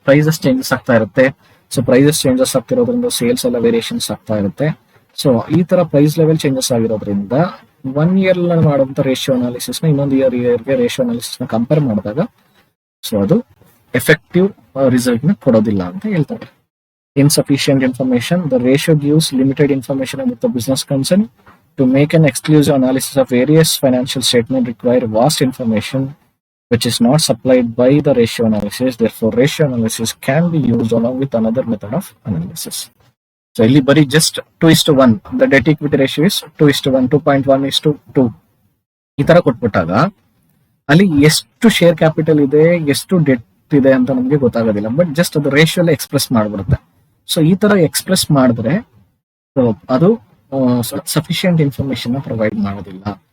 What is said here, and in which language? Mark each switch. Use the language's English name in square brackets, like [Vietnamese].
[English] Prices changes [Kannada] ಆಗ್ತಾ ಇರುತ್ತೆ. So prices changes ಆಗ್ತಿರೋದ್ರಿಂದ sales ಎಲ್ಲ ವೇರಿಯೇಷನ್ಸ್ ಆಗ್ತಾ ಇರುತ್ತೆ. ಸೊ ಈ ತರ ಪ್ರೈಸ್ ಲೆವೆಲ್ ಚೇಂಜಸ್ ಆಗಿರೋದ್ರಿಂದ 1 year ಮಾಡುವಂತ ರೇಷಿಯೋ ಅನಾಲಿಸಿಸ್ ನ ಇನ್ನೊಂದು ಇಯರ್ಗೆ ರೇಷಿಯೋ ಅನಾಲಿಸಿಸ್ ನ ಕಂಪೇರ್ ಮಾಡಿದಾಗ ಸೊ ಅದು ಎಫೆಕ್ಟಿವ್ ರಿಸಲ್ಟ್ ನ ಕೊಡೋದಿಲ್ಲ ಅಂತ ಹೇಳ್ತಾರೆ. [English] Insufficient information. The ratio gives limited information about the business concern. To make an exclusive analysis of various financial statements require vast information which is not supplied by the ratio analysis. Therefore, ratio analysis can be used along with another method of analysis. So, [Kannada] ಇಲ್ಲಿ ಬರೀ [English] just 2:1. The debt equity ratio is 2:1, 2.1:2. [Kannada] ಈ ತರ ಕೊಟ್ಬಿಟ್ಟಾಗ ಅಲ್ಲಿ ಎಷ್ಟು share capital ಇದೆ, ಎಷ್ಟು debt ಇದೆ ಅಂತ ನಮ್ಗೆ ಗೊತ್ತಾಗೋದಿಲ್ಲ. ಬಟ್ ಜಸ್ಟ್ ಅದು ರೇಷಿಯೋ ಅಲ್ಲಿ ಎಕ್ಸ್ಪ್ರೆಸ್ ಮಾಡ್ಬಿಡುತ್ತೆ. ಸೊ ಈ ತರ ಎಕ್ಸ್ಪ್ರೆಸ್ ಮಾಡಿದ್ರೆ ಅದು ಸಫಿಶಿಯಂಟ್ ಇನ್ಫಾರ್ಮೇಶನ್ ಪ್ರೊವೈಡ್ ಮಾಡೋದಿಲ್ಲ.